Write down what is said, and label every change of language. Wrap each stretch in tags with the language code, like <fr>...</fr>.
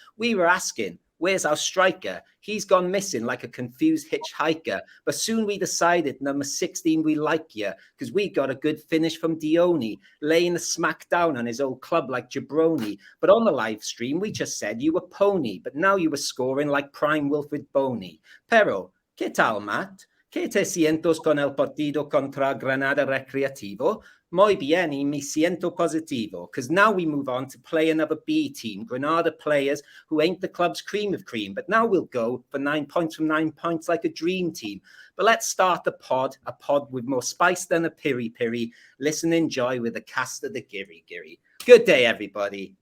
<en>We were asking, where's our striker? He's gone missing like a confused hitchhiker. But soon we decided, number 16, we like you, because we got a good finish from Dioni, laying a smack down on his old club like Jabroni. But on the live stream, we just said you were pony, but now you were scoring like prime Wilfred Boney.</en> <es>Pero, ¿qué tal, Matt? ¿Qué te sientes con el partido contra Granada Recreativo? Muy bien, y me siento positivo,</es> <en>because now we move on to play another B team, Granada players who ain't the club's cream of cream, but now we'll go for 9 points from 9 points like a dream team. But let's start the pod, a pod with more spice than a piri-piri. Listen, enjoy with the cast of the Giri. Good day, everybody.</en>